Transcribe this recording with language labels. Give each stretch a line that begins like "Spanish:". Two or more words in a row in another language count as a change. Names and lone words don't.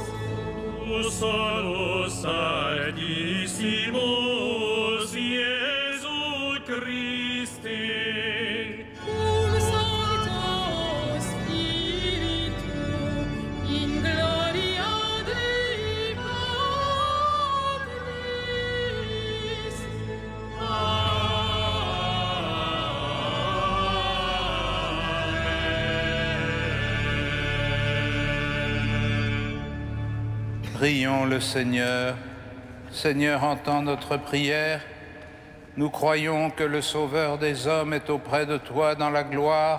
Latin: tu solus Altissimus, Iesu Christe, cum Sancto Spiritu, in gloria Dei Patris.
French: Prions le Seigneur. Seigneur, entends notre prière. Nous croyons que le Sauveur des hommes est auprès de toi dans la gloire.